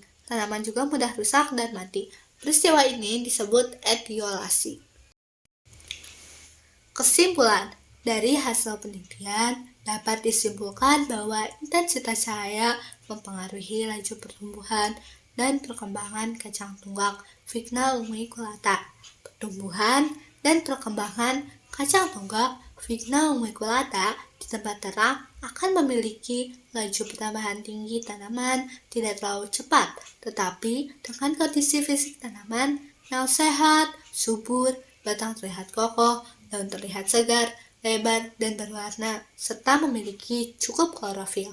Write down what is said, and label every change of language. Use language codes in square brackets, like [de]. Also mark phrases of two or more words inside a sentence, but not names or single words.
[id] Tanaman juga mudah rusak dan mati. Peristiwa ini disebut etiolasi. Kesimpulan, dari hasil penelitian dapat disimpulkan bahwa intensitas cahaya mempengaruhi laju pertumbuhan dan perkembangan kacang tunggak Vigna unguiculata. Pertumbuhan dan perkembangan kacang tunggak Vigna unguiculata di tempat terang akan memiliki laju pertambahan tinggi tanaman tidak terlalu cepat, tetapi dengan kondisi fisik tanaman yang sehat, subur, batang terlihat kokoh, daun terlihat segar, lebar, dan berwarna, serta memiliki cukup klorofil.